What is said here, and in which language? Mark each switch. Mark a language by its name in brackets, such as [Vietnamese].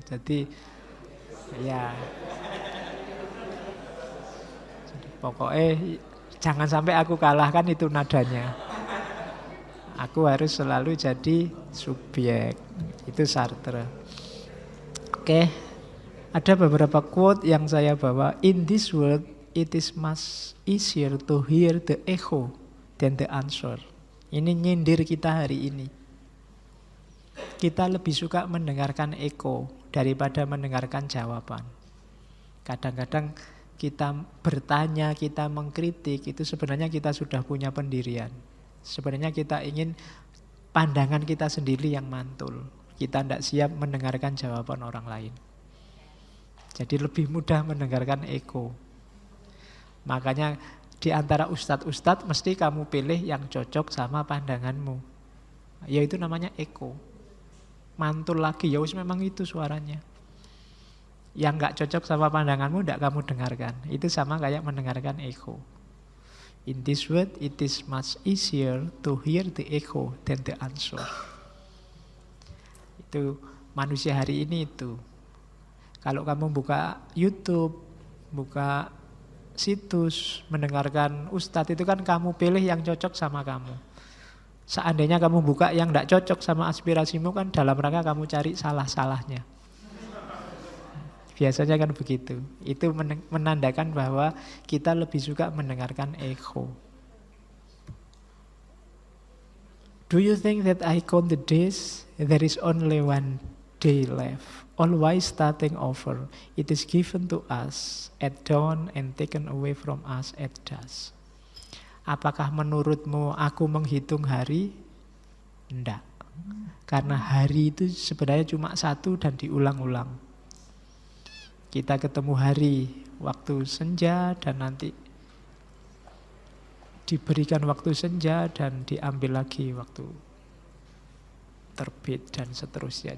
[Indonesian] Jadi ya, jadi pokoknya jangan sampai aku kalah, kan itu nadanya. Aku harus selalu jadi subjek. Itu Sartre. Oke, ada beberapa quote yang saya bawa. [English] In this world, it is much easier to hear the echo than the answer. [Indonesian] Ini nyindir kita hari ini. Kita lebih suka mendengarkan echo daripada mendengarkan jawaban. Kadang-kadang kita bertanya, kita mengkritik, itu sebenarnya kita sudah punya pendirian. Sebenarnya kita ingin pandangan kita sendiri yang mantul. Kita tidak siap mendengarkan jawaban orang lain. Jadi lebih mudah mendengarkan echo. Makanya di antara ustadz-ustadz mesti kamu pilih yang cocok sama pandanganmu. Ya itu namanya echo. Mantul lagi, ya memang itu suaranya. Yang gak cocok sama pandanganmu tidak kamu dengarkan. Itu sama kayak mendengarkan echo. In this world it is much easier to hear the echo than the answer. Itu manusia hari ini itu. Kalau kamu buka YouTube, buka situs, mendengarkan ustadz, itu kan kamu pilih yang cocok sama kamu. Seandainya kamu buka yang tidak cocok sama aspirasimu, kan dalam rangka kamu cari salah-salahnya. Biasanya kan begitu. Itu menandakan bahwa kita lebih suka mendengarkan echo. [English] Do you think that I count the days? There is only one day left. Always starting over. It is given to us at dawn and taken away from us at dusk. [Indonesian] Apakah menurutmu aku menghitung hari? Enggak. Karena hari itu sebenarnya cuma satu dan diulang-ulang. Kita ketemu hari, waktu senja, dan nanti diberikan waktu senja dan diambil lagi waktu terbit dan seterusnya.